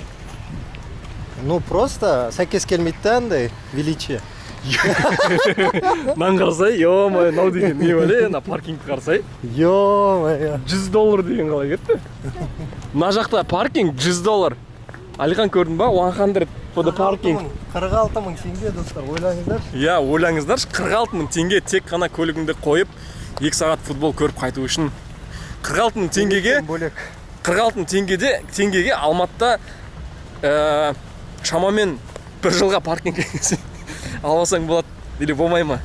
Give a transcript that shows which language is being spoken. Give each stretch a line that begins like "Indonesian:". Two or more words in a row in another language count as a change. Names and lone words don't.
Russian: Ну просто
Kazakh: сәйкес келмейді андай величие. Нан қарасай, ё-моё, мынау деген не бәле, ана паркингті қарасай. Ё-моё. $100 деген қалай кетті? Мына жақта паркинг $100. Алихан көрдің ба?
English: 100 for the parking.
Kazakh: 46 мың теңге достар, ойлаңыздар. Иә, ойлаңыздар, 46 мың теңге тек қана көлігіңді қойып 2 сағат футбол көріп қайту үшін. 46 мың теңгеге Алматыда шамамен бір жылға паркинг алсаң болады, или болмай ма?